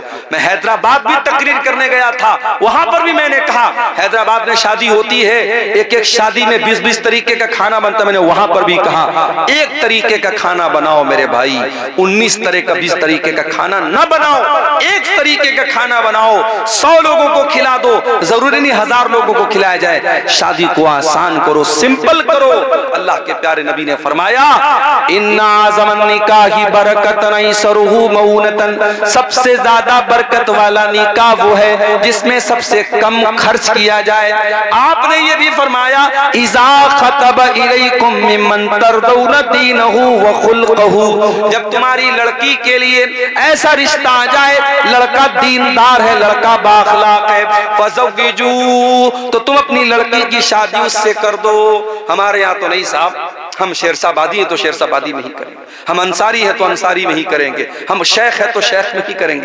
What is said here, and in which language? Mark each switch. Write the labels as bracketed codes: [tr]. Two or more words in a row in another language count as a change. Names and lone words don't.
[hi] मैं हैदराबाद भी तकरीर करने गया था, वहां पर भी मैंने कहा हैदराबाद में शादी होती है, एक एक शादी में 20-20 तरीके का खाना बनता, मैंने वहां पर भी कहा एक तरीके का खाना बनाओ मेरे भाई, 19 तरह का 20 तरीके का खाना ना बनाओ, एक तरीके का खाना बनाओ, 100 लोगों को खिला दो, जरूरी नहीं 1000 लोगों को खिलाया जाए। शादी को आसान करो, सिंपल करो। अल्लाह के प्यारे नबी ने फरमाया [ar] إن أعظم النكاح بركة أيسره مؤونة, [hi] सबसे ज्यादा बरकत वाला निकाह वो है जिसमें सबसे कम खर्च किया जाए। आपने ये भी फरमाया [ar] إذا خطب إليكم ممن ترضون دينه و خلقه, [hi] जब तुम्हारी लड़की के लिए ऐसा रिश्ता आ जाए, लड़का दीनदार है, लड़का बाखलाक है, फज़व्विजू, तो तुम अपनी लड़की की शादी उससे कर दो। हमारे यहाँ तो नहीं साहब, हम शेरशाबादी है तो शेरशाबादी में ही करेंगे, हम अंसारी है तो अंसारी में ही करेंगे, हम शेख है तो शेख में ही करेंगे।